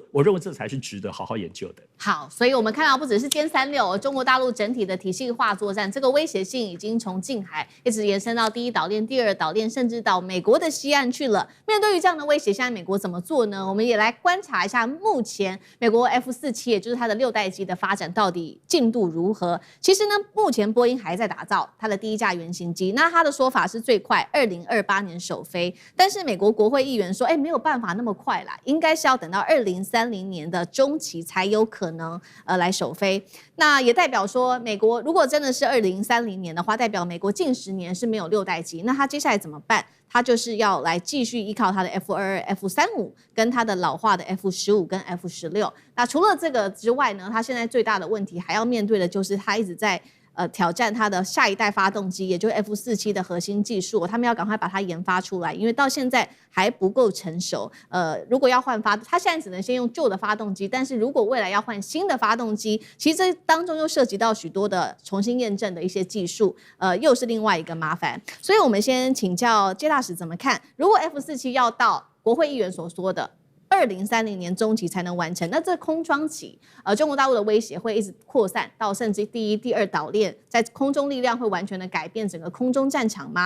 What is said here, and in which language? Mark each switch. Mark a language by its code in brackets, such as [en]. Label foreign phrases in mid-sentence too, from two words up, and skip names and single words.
[zh] 我認為這才是值得好好研究的。好，所以我們看到不只是殲36，中國大陸整體的體系化作戰，這個威脅性已經從近海一直延伸到第一島鏈、第二島鏈，甚至到美國的西岸去了。面對於這樣的威脅，現在美國怎麼做呢？我們也來觀察一下目前美國 F47，也就是它的6代機的發展到底進度如何。其實呢，目前波音還在打造它的第一架原型機，那它的說法是最快2028年首飛，但是美國國會議員說，沒有辦法那麼快啦，應該是要等到2030年的中期才有可能來首飛。那也代表說，美國如果真的是2030年的話，代表美國近10年是沒有6代機，那它接下來怎麼辦？它就是要來繼續依靠它的 F-22、F-35跟它的老化的 F-15跟 F-16。那除了這個之外呢，它現在最大的問題還要面對的就是它一直在挑戰它的下一代發動機，也就是 F-47的核心技術，他們要趕快把它研發出來，因為到現在還不夠成熟。如果要換它現在只能先用舊的發動機，但是如果未來要換新的發動機，其實這當中又涉及到許多的重新驗證的一些技術，又是另外一個麻煩。所以我們先請教介大使怎麼看，如果 F-47要到國會議員所說的2030年中期才能完成，那這空窗期，中國大陸的威脅會一直擴散到甚至第一、第二島鏈，在空中力量會完全的改變整個空中戰場嗎？